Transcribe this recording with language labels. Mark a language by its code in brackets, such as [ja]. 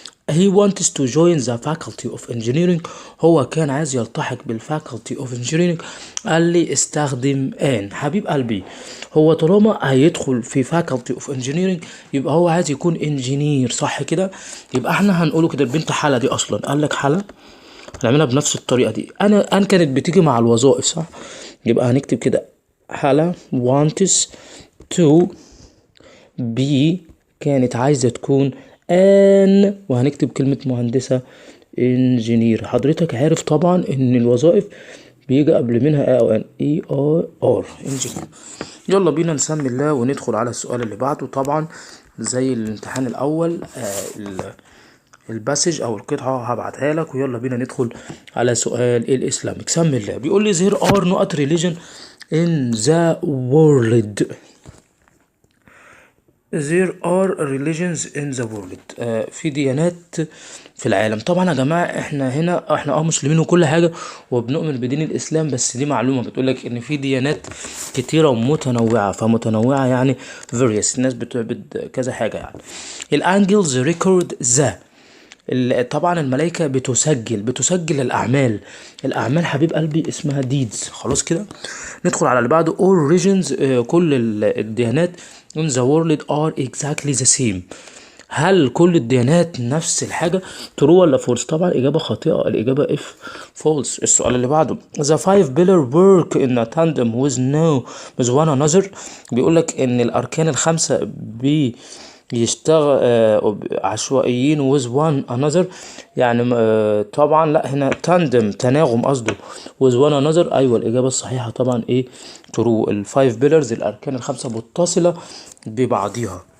[en] he wants to join the faculty of engineering. [ar] هو كان عايز يلتحق بال faculty of engineering. قال لي استخدم آن. حبيب قلبي، هو طالما هيدخل في faculty of engineering يبقى هو عايز يكون انجينير، صح كده؟ يبقى احنا هنقوله كده. البنت حلا دي اصلا قال لك حلا، هنعملها بنفس الطريقة دي. أن كانت بتيجي مع الوظائف، صح؟ يبقى هنكتب كده حلا wants to be، كانت عايزة تكون ان، وهنكتب كلمة مهندسة انجينير. حضرتك عارف طبعا ان الوظائف بيجي قبل منها او ان اي ار انجينير. يلا بينا نسمي الله وندخل على السؤال اللي بعده. طبعا زي الامتحان الاول الباسج او القطعة هبعتها لك. ويلا بينا ندخل على سؤال الاسلامك. سمي الله. [en] بيقول لي there are not religion in the world. there are religions in the world. [ar] في ديانات في العالم. طبعا يا جماعة احنا مسلمين وكل حاجة وبنؤمن بدين الاسلام، بس دي معلومة بتقولك ان في ديانات كتيرة ومتنوعة. فمتنوعة يعني various، الناس بتعبد كذا حاجة يعني. الانجلز ريكورد ذا. طبعا الملائكة بتسجل الأعمال حبيب قلبي اسمها deeds. خلاص كده. ندخل على اللي بعده. all religions. [en] كل الديانات in the world are exactly the same. [ar] هل كل الديانات نفس الحاجة؟ true ولا false؟ طبعا إجابة خاطئة، الإجابة if false. السؤال اللي بعده. [en] the five pillars work in a tandem with one another. [ar] بيقولك إن الأركان الخمسة يشتغل عشوائيين with one another، يعني طبعا لا، هنا تاندم تناغم قصده with one another. ايوه الاجابه الصحيحه طبعا ايه؟ true. الفايف بيلرز الاركان الخمسه متصله ببعضيها.